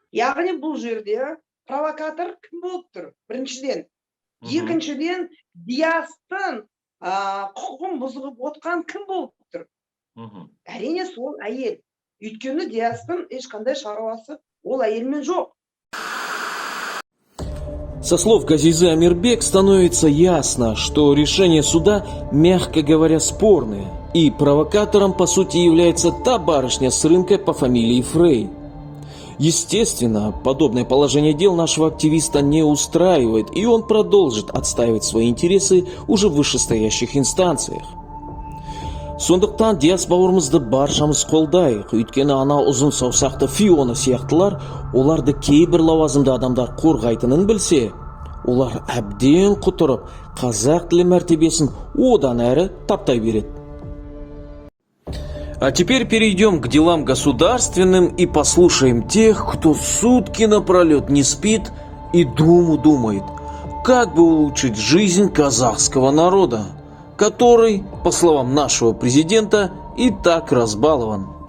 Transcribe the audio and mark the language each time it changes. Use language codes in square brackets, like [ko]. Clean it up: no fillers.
[kk] Яғни бұл жерде провокатор кім болып тұр? Біріншіден. Екіншіден, Диастың құқығын бұзып отқан кім болып тұр? Әрине сол әйел. Өйткені Диастың ешқандай шаруасы ол әйелмен жоқ. [ru] Со слов Газизы Амирбек становится ясно, что решение суда, мягко говоря, спорное, и провокатором по сути является та барышня с рынка по фамилии Фрей. Естественно, подобное положение дел нашего активиста не устраивает, и он продолжит отстаивать свои интересы уже в вышестоящих инстанциях. [kk] Сондықтан Диас бауырымызды баршамыз қолдайық, өйткені ана ұзын саусақты Фиона сияқтылар, оларды кейбір лауазымды адамдар қорғайтынын білсе, олар әбден құтырып, қазақ тілі мәртебесін одан әрі таптай береді. [ru] А теперь перейдем к делам государственным и послушаем тех, кто сутки напролет не спит и думает, как бы улучшить жизнь казахского народа, который, по словам нашего президента, и так разбалован.